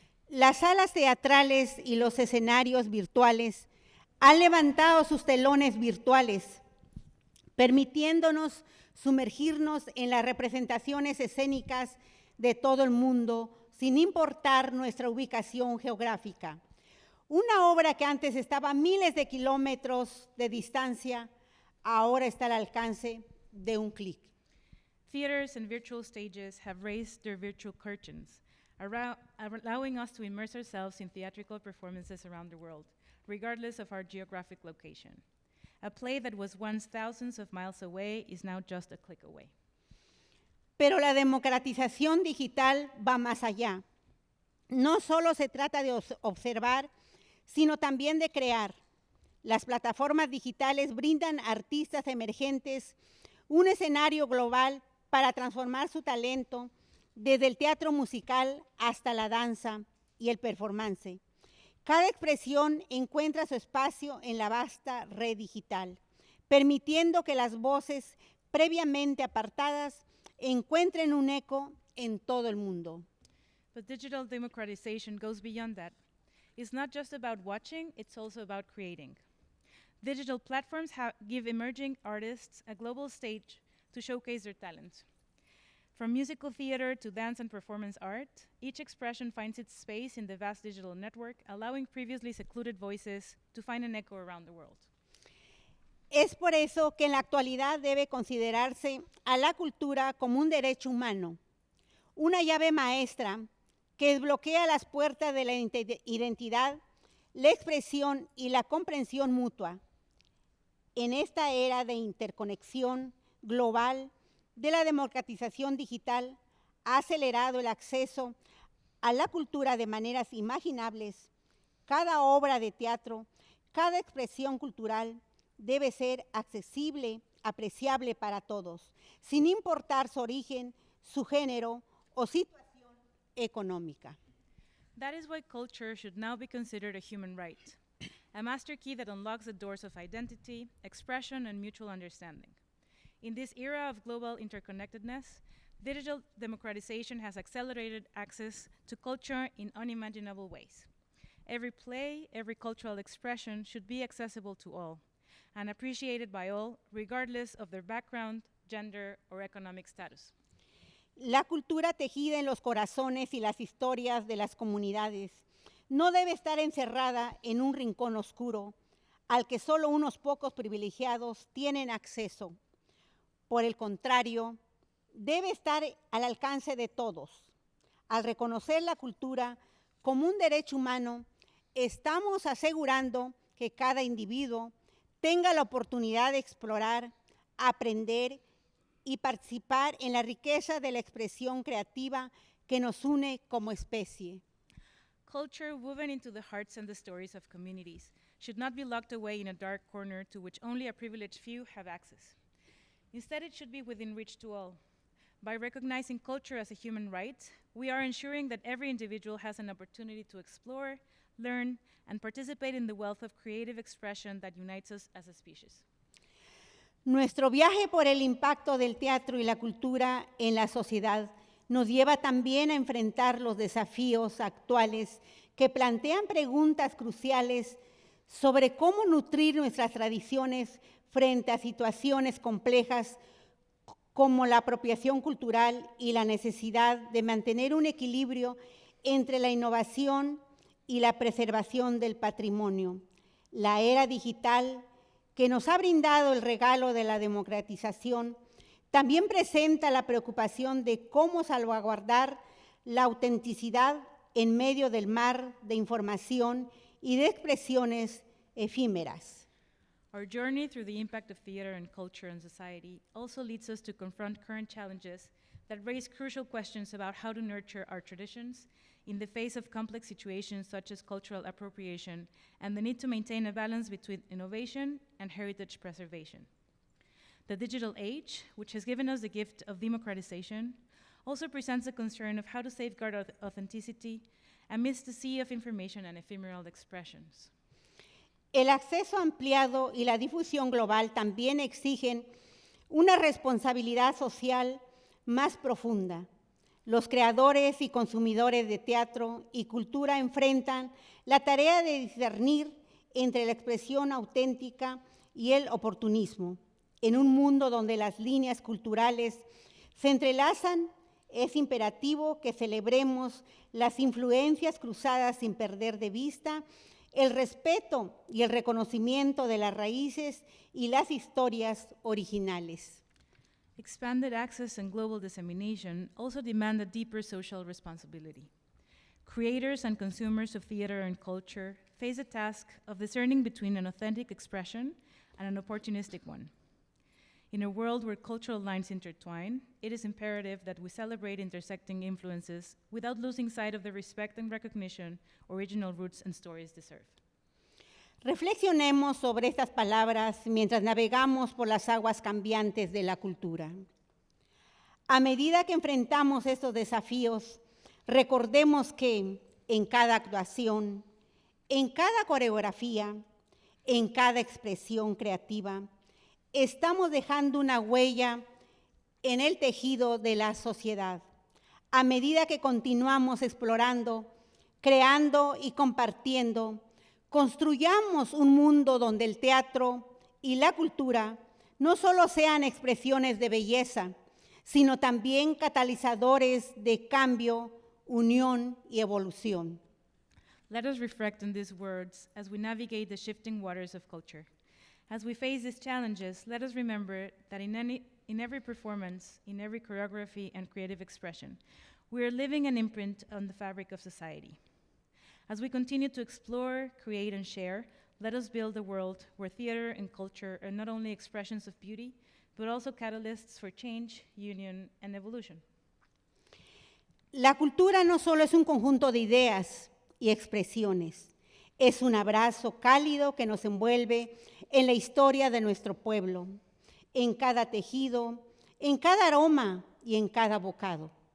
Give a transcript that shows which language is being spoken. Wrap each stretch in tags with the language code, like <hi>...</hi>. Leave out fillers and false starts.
<es>Las salas teatrales y los escenarios virtuales han levantado sus telones virtuales, permitiéndonos sumergirnos en las representaciones escénicas de todo el mundo, sin importar nuestra ubicación geográfica. Una obra que antes estaba a miles de kilómetros de distancia, ahora está al alcance de un clic.</es> <en>Theaters and virtual stages have raised their virtual curtains, allowing us to immerse ourselves in theatrical performances around the world, regardless of our geographic location. A play that was once thousands of miles away is now just a click away.</en> <es>Pero la democratización digital va más allá. No solo se trata de observar, sino también de crear. Las plataformas digitales brindan a artistas emergentes un escenario global para transformar su talento, desde el teatro musical hasta la danza y el performance. Cada expresión encuentra su espacio en la vasta red digital, permitiendo que las voces previamente apartadas encuentren un eco en todo el mundo.</es> <en>But digital democratization goes beyond that. It's not just about watching, it's also about creating. Digital platforms give emerging artists a global stage to showcase their talent. From musical theater to dance and performance art, each expression finds its space in the vast digital network, allowing previously secluded voices to find an echo around the world.</en> <es>Es por eso que en la actualidad debe considerarse a la cultura como un derecho humano, una llave maestra que desbloquea las puertas de la identidad, la expresión y la comprensión mutua. En esta era de interconexión global, de la democratización digital, ha acelerado el acceso a la cultura de maneras imaginables. Cada obra de teatro, cada expresión cultural debe ser accesible, apreciable para todos, sin importar su origen, su género o situación económica.</es> <en>That is why culture should now be considered a human right, a master key that unlocks the doors of identity, expression, and mutual understanding. In this era of global interconnectedness, digital democratization has accelerated access to culture in unimaginable ways. Every play, every cultural expression should be accessible to all and appreciated by all, regardless of their background, gender, or economic status.</en> <es>La cultura tejida en los corazones y las historias de las comunidades no debe estar encerrada en un rincón oscuro al que solo unos pocos privilegiados tienen acceso. Por el contrario, debe estar al alcance de todos. Al reconocer la cultura como un derecho humano, estamos asegurando que cada individuo tenga la oportunidad de explorar, aprender y participar en la riqueza de la expresión creativa que nos une como especie.</es> <en>Culture woven into the hearts and the stories of communities should not be locked away in a dark corner to which only a privileged few have access. Instead, it should be within reach to all. By recognizing culture as a human right, we are ensuring that every individual has an opportunity to explore, learn, and participate in the wealth of creative expression that unites us as a species.</en> <es>Nuestro viaje por el impacto del teatro y la cultura en la sociedad nos lleva también a enfrentar los desafíos actuales que plantean preguntas cruciales sobre cómo nutrir nuestras tradiciones frente a situaciones complejas como la apropiación cultural y la necesidad de mantener un equilibrio entre la innovación y la preservación del patrimonio. La era digital, que nos ha brindado el regalo de la democratización, también presenta la preocupación de cómo salvaguardar la autenticidad en medio del mar de información y de expresiones efímeras.</es> <en>Our journey through the impact of theater and culture on society also leads us to confront current challenges that raise crucial questions about how to nurture our traditions in the face of complex situations such as cultural appropriation and the need to maintain a balance between innovation and heritage preservation. The digital age, which has given us the gift of democratization, also presents a concern of how to safeguard authenticity amidst the sea of information and ephemeral expressions.</en> <es>El acceso ampliado y la difusión global también exigen una responsabilidad social más profunda. Los creadores y consumidores de teatro y cultura enfrentan la tarea de discernir entre la expresión auténtica y el oportunismo. En un mundo donde las líneas culturales se entrelazan, es imperativo que celebremos las influencias cruzadas sin perder de vista el respeto y el reconocimiento de las raíces y las historias originales.</es> <en>Expanded access and global dissemination also demand a deeper social responsibility. Creators and consumers of theater and culture face the task of discerning between an authentic expression and an opportunistic one. In a world where cultural lines intertwine, it is imperative that we celebrate intersecting influences without losing sight of the respect and recognition original roots and stories deserve.</en> <es>Reflexionemos sobre estas palabras mientras navegamos por las aguas cambiantes de la cultura. A medida que enfrentamos estos desafíos, recordemos que en cada actuación, en cada coreografía, en cada expresión creativa, estamos dejando una huella en el tejido de la sociedad. A medida que continuamos explorando, creando y compartiendo, construyamos un mundo donde el teatro y la cultura no solo sean expresiones de belleza, sino también catalizadores de cambio, unión y evolución.</es> <en>Let us reflect on these words as we navigate the shifting waters of culture. As we face these challenges, let us remember that in every performance, in every choreography and creative expression, we are leaving an imprint on the fabric of society. As we continue to explore, create, and share, let us build a world where theater and culture are not only expressions of beauty, but also catalysts for change, union, and evolution.</en> <es>La cultura no solo es un conjunto de ideas y expresiones, es un abrazo cálido que nos envuelve en la historia de nuestro pueblo, en cada tejido, en cada aroma y en cada bocado.</es>